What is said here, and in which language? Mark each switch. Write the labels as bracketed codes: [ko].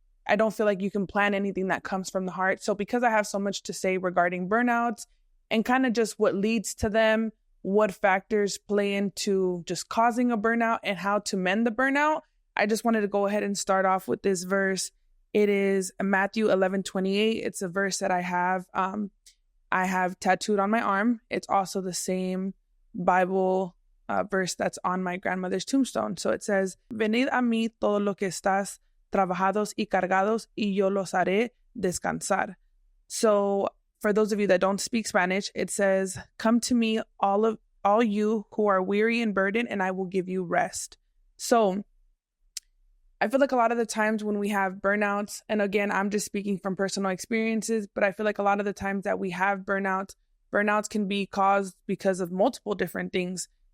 [en] I don't feel like you can plan anything that comes from the heart. So because I have so much to say regarding burnouts and kind of just what leads to them, what factors play into just causing a burnout and how to mend the burnout, I just wanted to go ahead and start off with this verse. It is Matthew 11:28. It's a verse that I have tattooed on my arm. It's also the same Bible verse that's on my grandmother's tombstone. So it says, [es] Venid a mí todo lo que estás trabajados y cargados, y yo los haré descansar. [en] So for those of you that don't speak Spanish, it says, come to me, all you who are weary and burdened, and I will give you rest. So I feel like a lot of the times when we have burnouts, and again, I'm just speaking from personal experiences, but I feel like a lot of the times that we have burnouts can be caused because of multiple different things.